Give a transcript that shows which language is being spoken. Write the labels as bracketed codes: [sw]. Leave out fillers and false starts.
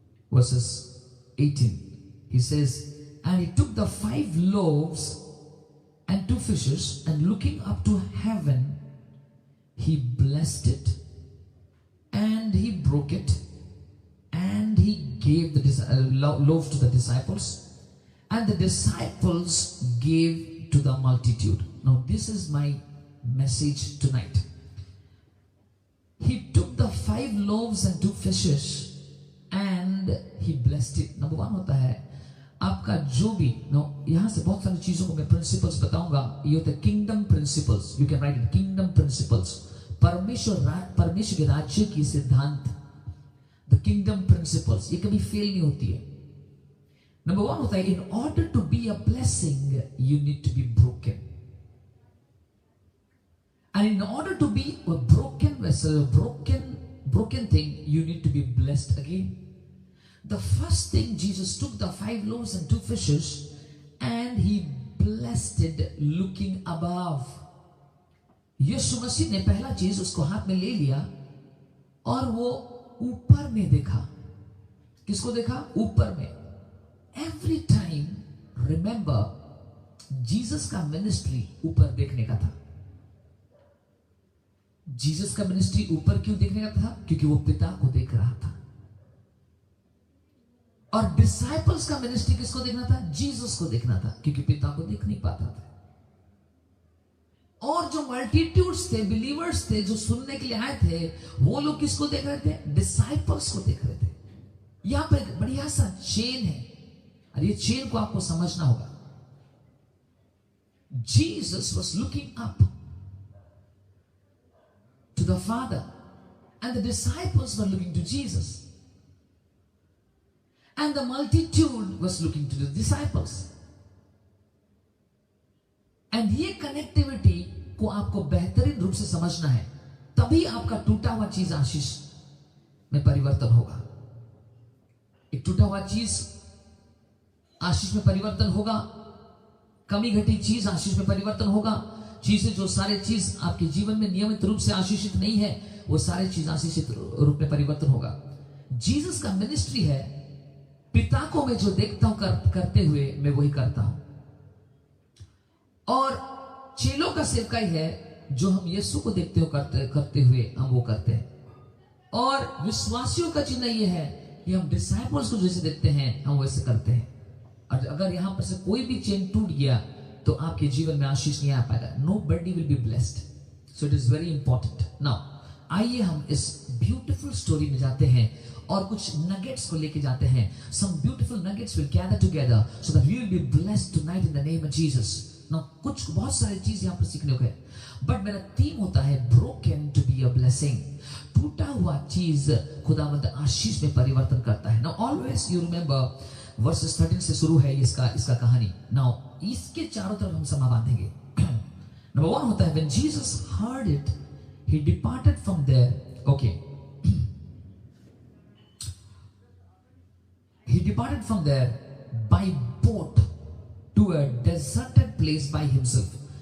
[en] Verses 18, he says, and he took the 5 loaves and 2 fishes, and looking up to heaven, he blessed it, and he broke it, and he gave the loaves to the disciples, and the disciples gave to the multitude. Now this is my message tonight. He took the 5 loaves and 2 fishes and he blessed it. [hi] Number 1 होता है आपका जो भी, यहां से बहुत सारी चीजों को मैं प्रिंसिपल्स बताऊंगा. ये होता है [en] Kingdom principles. You can write it, kingdom principles. [hi] परमेश्वर के राज्य की सिद्धांत, द किंगडम प्रिंसिपल्स, ये कभी फेल नहीं होती है. नंबर 1 होता है, [en] In order to be a blessing you need to be broken. And in order to be a broken vessel, broken thing, you need to be blessed again. The first thing, Jesus took the 5 loaves and 2 fishes and he blessed it looking above. [hi] यीशु मसीह ने पहला चीज उसको हाथ में ले लिया और वो ऊपर में देखा. किसको देखा? ऊपर में. [en] Every time, remember, [hi] जीसस का मिनिस्ट्री ऊपर देखने का था. जीसस का मिनिस्ट्री ऊपर क्यों देखने का था? क्योंकि वो पिता को देख रहा था. और डिसाइपल्स का मिनिस्ट्री किसको देखना था? जीसस को देखना था, क्योंकि पिता को देख नहीं पाता था. और जो मल्टीट्यूड्स थे, बिलीवर्स थे, जो सुनने के लिए आए थे, वो लोग किसको देख रहे थे? डिसाइपल्स को देख रहे थे. यहां पर एक बढ़िया सा चेन है और ये चेन को आपको समझना होगा. [en] Jesus was looking up to the Father, and the disciples were looking to Jesus, and the multitude was looking to the disciples. [hi] And ये कनेक्टिविटी को आपको बेहतरीन रूप से समझना है, तभी आपका टूटा हुआ चीज आशीष में परिवर्तन होगा. एक टूटा हुआ चीज आशीष में परिवर्तन होगा, कमी घटी चीज आशीष में परिवर्तन होगा. चीजें जो सारे चीज आपके जीवन में नियमित रूप से आशीषित नहीं है, वो सारे चीज आशीषित रूप में परिवर्तन होगा. जीसस का मिनिस्ट्री है, पिता को मैं जो देखता हूं करते हुए मैं वही करता हूं. और चेलों का सेवकाई है, जो हम यीशु को देखते हो करते हुए हम वो करते हैं. और विश्वासियों का चिन्ह ये है कि हम डिसाइपल्स को जैसे देखते हैं हम वैसे करते हैं. और अगर यहां पर से कोई भी चेन टूट गया तो आपके जीवन में आशीष नहीं आ पाएगा. [en] Nobody will be blessed. So it is very important. [hi] Now, आइए हम इस ब्यूटीफुल स्टोरी में जाते हैं और कुछ नगेट्स को लेके जाते हैं. [en] Some beautiful nuggets will gather together so that we will be blessed tonight in the name of Jesus. [hi] Now, कुछ बहुत सारी चीज यहाँ पर सीखने को है, बट मेरा थीम होता है [en] broken to be a blessing. [hi] टूटा हुआ चीज खुदावंद आशीष में परिवर्तन करता है. [en] Now, always you remember [hi] versus 13 से शुरू है इसका कहानी. नाउ इसके चारों तरफ हम समा बांधेंगे. नंबर 1 होता है, [en] when Jesus heard it, he departed from there. Okay. He departed from there by boat to a deserted place by himself.